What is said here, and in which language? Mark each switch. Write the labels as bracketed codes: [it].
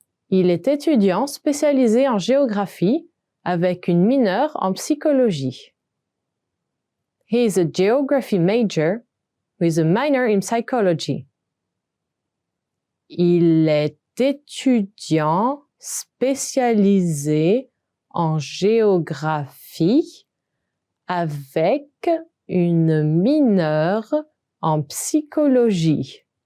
[fr] Il est étudiant spécialisé en géographie avec une mineure en psychologie. [en] He is a geography major with a minor in psychology. [fr] Il est étudiant spécialisé en géographie avec une mineure en psychologie.